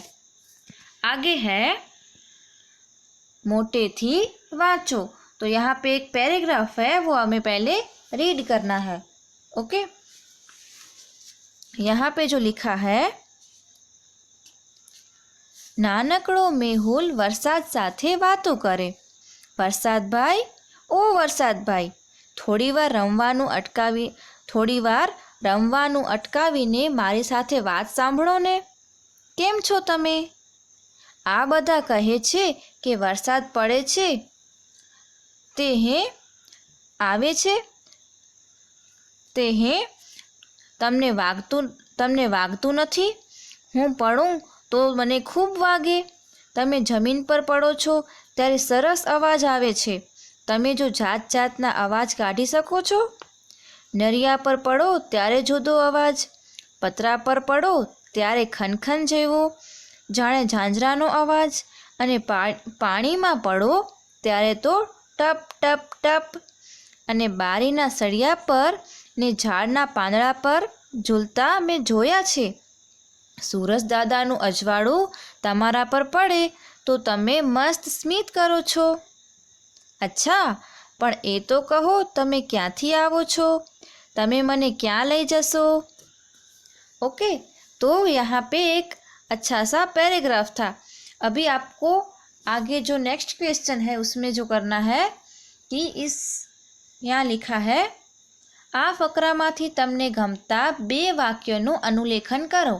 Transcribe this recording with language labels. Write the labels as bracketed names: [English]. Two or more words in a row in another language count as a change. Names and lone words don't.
[Hindi] आगे है, [Gujarati] મોટે થી વાંચો। [Hindi] तो यहाँ पे एक पैराग्राफ है, वो हमें पहले [English] read કરના [Hindi] है। ओके, यहाँ पे जो लिखा है, [Gujarati] નાનકડો મેહુલ વરસાદ સાથે વાતો કરે। વરસાદ ભાઈ, ઓ વરસાદ ભાઈ, થોડી વાર રમવાનું અટકાવીને મારી સાથે વાત સાંભળો ને। કેમ છો તમે? આ બધા કહે છે કે વરસાદ પડે છે તે હે આવે છે તે હે તમને વાગતું નથી? હું પડું તો મને ખૂબ વાગે। તમે જમીન પર પડો છો ત્યારે સરસ અવાજ આવે છે। તમે જો જાત જાતના અવાજ કાઢી શકો છો? નળિયા પર પડો ત્યારે જુદો અવાજ, પતરા પર પડો ત્યારે ખનખન જેવો જાણે ઝાંઝરાનો અવાજ, અને પાણીમાં પડો ત્યારે તો ટપ ટપ ટપ। અને બારીના સળિયા પર ને ઝાડના પાંદડા પર ઝૂલતા મેં જોયા છે। સૂરજ દાદાનું અજવાળું તમારા પર પડે તો તમે મસ્ત સ્મિત કરો છો। અચ્છા, પણ એ તો કહો તમે ક્યાંથી આવો છો? તમે મને ક્યાં લઈ જશો? [Hindi] ओके, तो यहाँ पे एक अच्छा सा पैराग्राफ था। अभी आपको आगे जो [English] next question [Hindi] है उसमें जो करना है कि यहाँ लिखा है, [Gujarati] આ ફકરામાંથી તમને ગમતા 2 વાક્યો અનુલેખન કરો।